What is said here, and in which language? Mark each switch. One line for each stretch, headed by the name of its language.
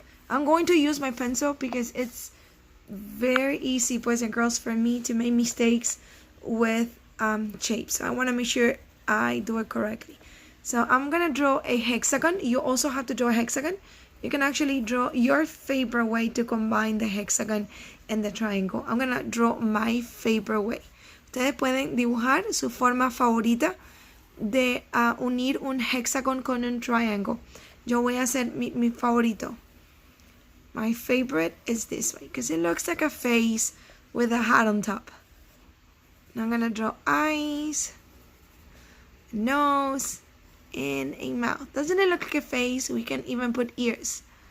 English: I'm going to use my pencil because it's very easy, boys and girls, for me to make mistakes with shapes. So I want to make sure I do it correctly. So I'm going to draw a hexagon. You also have to draw a hexagon. You can actually draw your favorite way to combine the hexagon and the triangle. I'm going to draw my favorite way.
Spanish: Ustedes pueden dibujar su forma favorita de unir un hexagon con un triangle. Yo voy a hacer mi favorito.
English: My favorite is this way because it looks like a face with a hat on top. Now I'm going to draw eyes, nose, and a mouth. Doesn't it look like a face? We can even put ears.